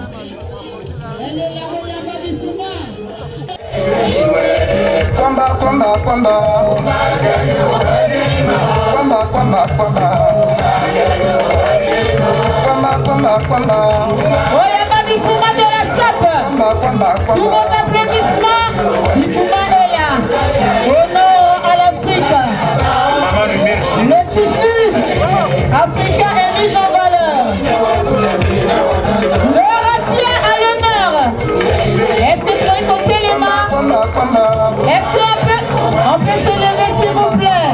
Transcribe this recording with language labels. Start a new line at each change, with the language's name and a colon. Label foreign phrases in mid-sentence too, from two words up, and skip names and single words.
French: Elle est la royale du Touma.
Swahili: Kwamba, kwamba, kwamba. Kwamba, kwamba, kwamba. Kwamba, kwamba, kwamba.
French: Oyama Bifuma de la SAP.
Swahili: Kwamba, kwamba, kwamba.
French: Tout mon applaudissement. Bifuma est là. Honneur à l'Afrique. Le tissu africain est mis en valeur. Le rapier à l'honneur. Est-ce que tu peux compter les mains? Est-ce qu'on peut se lever s'il vous plaît?